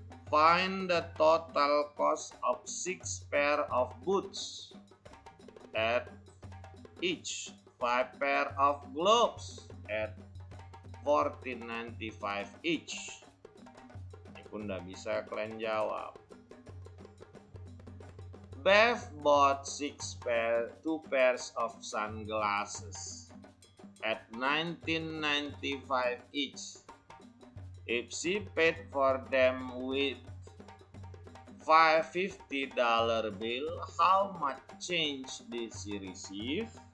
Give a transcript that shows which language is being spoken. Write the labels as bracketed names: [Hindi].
[English] Find the total cost of 6 pair of boots at each 5 pair of gloves at $14.95 each. [Indonesian] Ini pun udah bisa kalian jawab. [English] Bev bought 2 pairs of sunglasses at $19.95 each. If she paid for them with $550 bill, how much change did she receive?